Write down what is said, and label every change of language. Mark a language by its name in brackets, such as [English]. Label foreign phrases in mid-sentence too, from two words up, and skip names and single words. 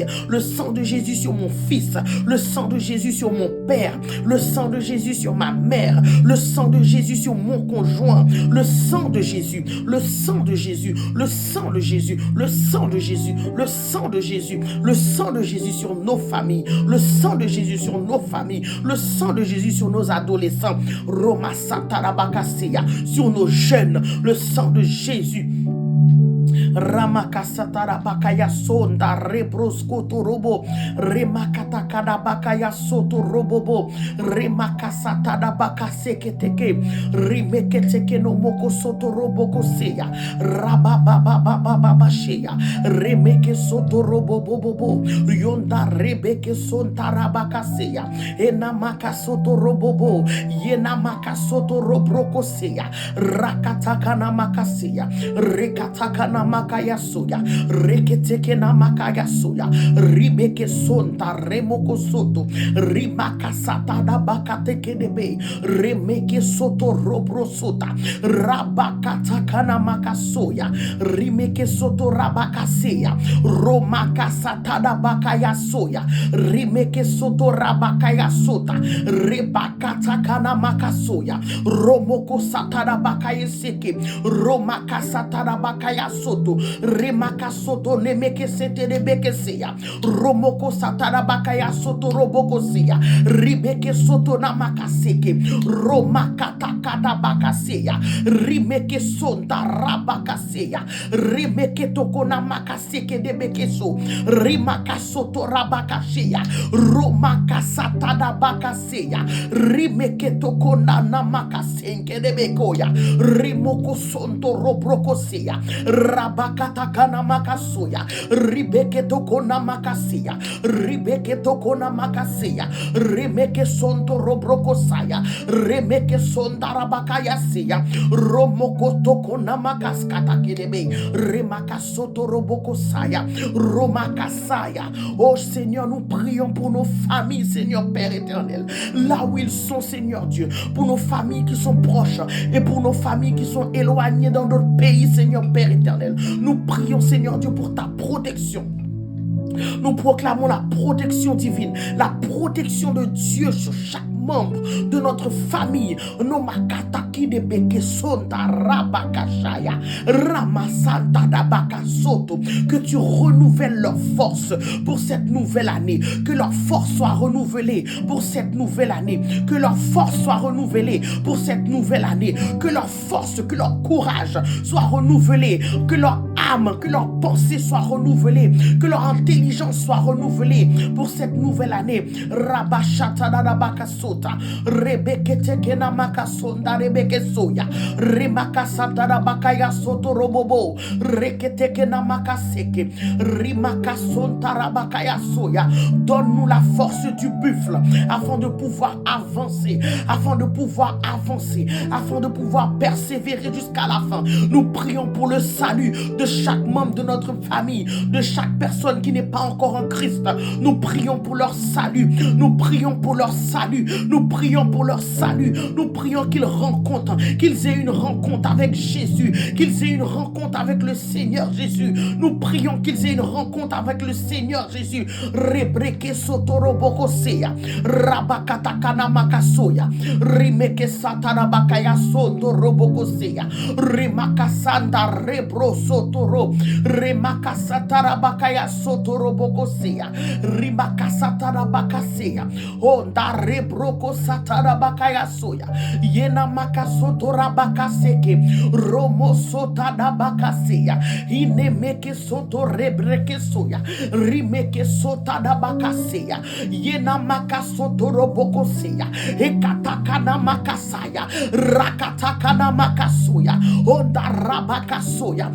[French] Le sang de Jésus sur mon fils, le sang de Jésus sur mon père, le sang de Jésus sur ma mère, le sang de Jésus sur mon conjoint, le sang de Jésus, le sang de Jésus, le sang de Jésus, le sang de Jésus, le sang de Jésus, le sang de Jésus sur nos familles, le sang de Jésus sur nos familles, le sang de Jésus sur nos adolescents, Roma Satarabakaseya, sur nos jeunes, le sang de Jésus. Ramakasatara bakaya sonda rebroskoto robo remakata bakaya soto robobo remakasata bakaseketeke remeketeke no moko soto roboko seya rabababababa sheya remeke soto robobobo yonda rebeke sontara bakaseya enamaka soto robobo yenamaka soto robroko seya rakataka na makaseya rekataka na makaya soya. Reketeke na makaya soya. Ribeke sonta remoko soto. Rimaka satada bakateke debe. Remeke soto robro sota. Rabakata kana makasoya. Rimeke soto rabakaseya. Romaka satada bakaya soya. Rimeke soto rabakaya sota. Rebakata kana makasoya. Romoko satada bakaya seke. Romaka satada bakaya soto. Remaka soto nemeke sete debeke seya. Romoko satada bakaya soto roboko seya. Ribeke soto namaka seke. Romaka takada bakaseya. Rimeke sonda rabakaseya. Rimeke toko namaka seke debeke so. Rimaka soto rabakaseya. Romaka satada bakaseya. Rimeke toko namaka senke debekoya. Rimoko sonto robrokoseya. Rabakata kana makasoya. Ribeke toko namakaseya. Ribeke toko namakaseya. Remeke sonto robrokosaya. Remeke sonda rabakaya seya. Romoko toko namakaskata kedebe. Remaka soto robokosaya. Romakasaya. Oh Seigneur, nous prions pour nos familles, Seigneur Père éternel. Là où ils sont, Seigneur Dieu. Pour nos familles qui sont proches et pour nos familles qui sont éloignées dans d'autres pays, Seigneur Père éternel. Nous prions, Seigneur Dieu, pour ta protection. Nous proclamons la protection divine, la protection de Dieu sur chaque membre de notre famille. No makataki de beke sonta rabakashaya ramasanta dabaka soto. Que tu renouvelles leur force pour cette nouvelle année. Que leur force soit renouvelée pour cette nouvelle année. Que leur force soit renouvelée pour cette nouvelle année. Que leur force, que leur courage soit renouvelé. Que leur âme, que leur pensée soit renouvelée. Que leur intelligence soit renouvelée pour cette nouvelle année. Rabashata dabaka sota. Rebeke tekena makasonda rebeke soya. Remaka satara bakaya soto robobo. Reketeke na makaseke. Rimaka sontara bakaya soya. Donne-nous la force du buffle afin de pouvoir avancer, afin de pouvoir avancer, afin de pouvoir persévérer jusqu'à la fin. Nous prions pour le salut de chaque membre de notre famille, de chaque personne qui n'est pas encore en Christ. Nous prions pour leur salut. Nous prions pour leur salut. Nous prions pour leur salut. Nous prions qu'ils rencontrent, qu'ils aient une rencontre avec Jésus, qu'ils aient une rencontre avec le Seigneur Jésus. Nous prions qu'ils aient une rencontre avec le Seigneur Jésus. Rebreke sotoroboko seya, rabakatakana makasoya, rimeke satarabakaya sotoroboko seya, rimakasanda rebro sotoro, rimakasatara sotoroboko seya, rimakasatara seya, onda rebroko satarabakaya soya, yena makasotora bakaseke, romo sotada bakaseya, inemeke soto rebreke soya, rimeke sotada bakaseya, yena makasoto roboko seya, ekatakana makasaya, rakatakana makasoya, onda rabakasoya.